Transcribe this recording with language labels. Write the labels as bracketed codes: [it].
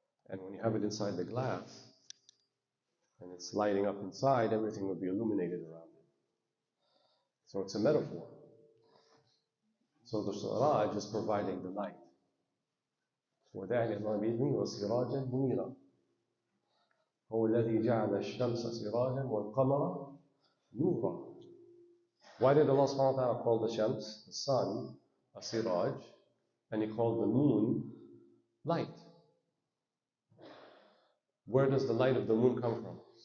[en] And when you have it inside the glass, and it's lighting up inside, everything would be illuminated around it. So it's a metaphor. So the siraj is providing the light. [ar] وَدَاعٍ اللَّهِ بِإِذْنِهِ وَسِرَاجًا مُنِيرًا. هو الذي جعل الشمس سراجا والقمر نورا. [en] Why did Allah subhanahu wa ta'ala call the shams, the sun, a siraj, and He called the moon light? Where does the light of the moon come from?